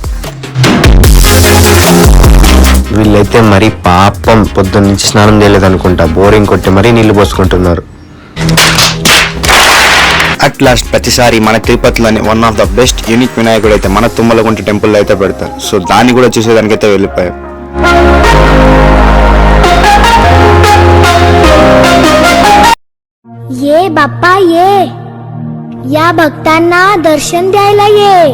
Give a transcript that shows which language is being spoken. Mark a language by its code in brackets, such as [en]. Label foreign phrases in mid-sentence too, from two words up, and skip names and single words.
[te] వీళ్ళైతే మరి పాపం పొద్దున్న నుంచి స్నానం చేయలేదు అనుకుంటా, బోరింగ్ కొట్టి మరీ నీళ్లు పోసుకుంటున్నారు. [en] at last [te] ప్రతిసారి మన తిరుపతిలోని [en] one of the best unique [te] వినాయకుడు అయితే మన తుమ్మలగుంట టెంపుల్ అయితే పెడతారు. సో దాన్ని కూడా చూసేదానికైతే వెళ్ళిపోయాం. [mr] ये बाप्पा ये या भक्तांना दर्शन द्यायला ये.